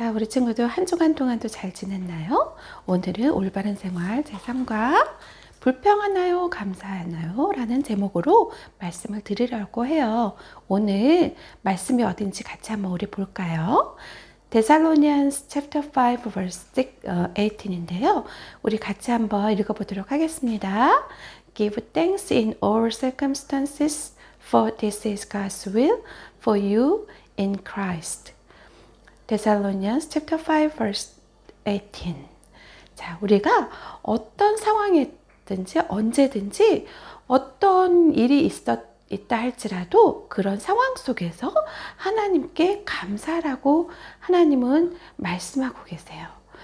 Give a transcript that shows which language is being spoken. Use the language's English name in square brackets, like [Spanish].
[Korean] 자, 우리 친구들 한 주간 동안도 잘 지냈나요? 오늘은 올바른 생활 제3과 불평하나요? 감사하나요? 라는 제목으로 말씀을 드리려고 해요. 오늘 말씀이 어딘지 같이 한번 우리 볼까요? [English] Thessalonians chapter 5 verse 18인데요. [Korean] 우리 같이 한번 읽어보도록 하겠습니다. [English] Give thanks in all circumstances, for this is God's will for you in Christ. Thessalonians chapter 5 verse 18. [Korean] 자, 우리가 어떤 상황이든지 언제든지 어떤 일이 있다 할지라도 그런 상황 속에서 하나님께 감사라고 하나님은 말씀하고 계세요.